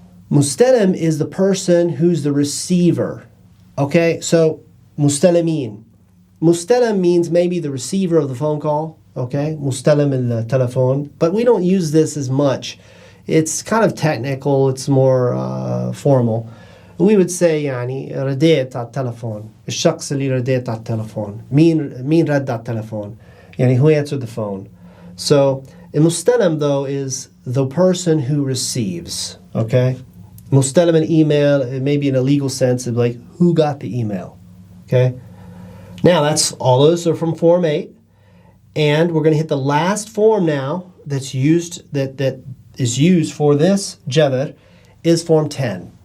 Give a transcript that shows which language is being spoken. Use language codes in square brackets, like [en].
[en] Mustalim is the person who's the receiver. Okay, so mustalimin. Mustalim means maybe the receiver of the phone call. Okay, mustalim al-telephone. But we don't use this as much. It's kind of technical, it's more formal. We would say [ar] يعني رديت على التلفون. الشخص اللي رديت على التلفون. مين رد على التلفون. يعني [en] who answered the phone. So, mustalim though is the person who receives. Okay? Mustalim an email, maybe in a legal sense, of like who got the email. Okay? Now that's all those are from Form 8. And we're going to hit the last form now that's used, that is used for this jabr, is Form 10.